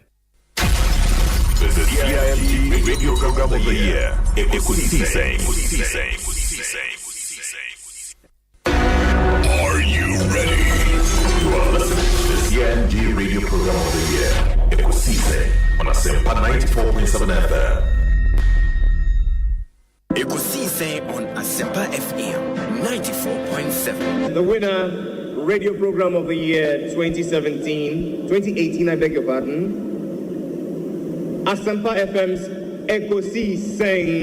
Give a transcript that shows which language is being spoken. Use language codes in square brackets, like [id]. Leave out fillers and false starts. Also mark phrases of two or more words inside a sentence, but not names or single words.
[en] The CIMT Radio Program of the Year. Ekosiisen. Are you ready? You are listening to the CIMT Radio Program of the Year. Ekosiisen on Asempa 94.7 FM. Ekosiisen on Asempa FM 94.7. The winner, Radio Program of the Year 2018, I beg your pardon. Asempa FM's Ekosiisen.